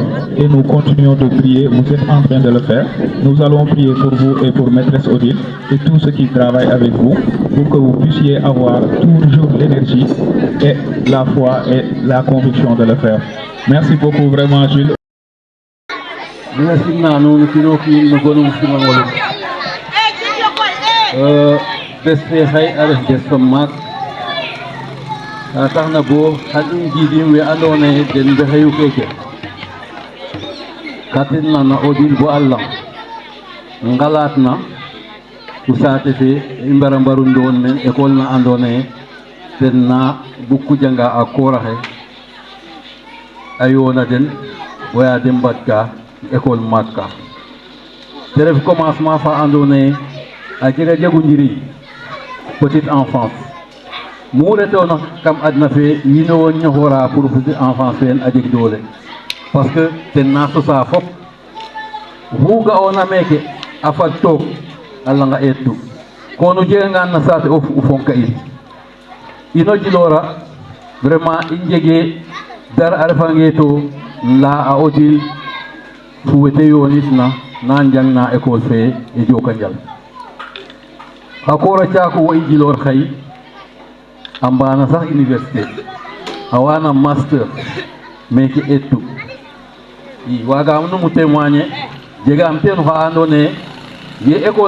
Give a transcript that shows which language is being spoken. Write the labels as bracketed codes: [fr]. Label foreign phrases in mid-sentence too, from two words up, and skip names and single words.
[fr] Et nous continuons de prier, vous êtes en train de le faire. Nous allons prier pour vous et pour Maîtresse Odile et tous ceux qui travaillent avec vous pour que vous puissiez avoir toujours l'énergie et la foi et la conviction de le faire. Merci beaucoup vraiment Jules. [srr] Merci Nanou, nous beste hay aref gestom mak taxna bo xadim jidim we andone den be xeyu keke katin na Odile bo Allah ngalatna usate fe imbara mbaru ndon men école na andone den na bukku janga a koraxe ayona den waya dem batka école makka te ref commencement fa andone a jega jagu njiri [fr] petite enfance [srr] mu retona kam adna fe wino won ñoxora [fr] pour petite enfance [srr] fen a jeg doole [fr] parce que [srr] ten na sosa fop fu ga'ona meke a fad took a langa eetu kono jegangan na saate of u fonka in ino Djilor vraiment i njege dara a refange to la a Odile fu wete yonitna na njang na école fe e Jokonjal akora caako wo i Djilor xay a mbana sax université a wana master meke etu i wagam numu témoigner jegam ten xa andone ye école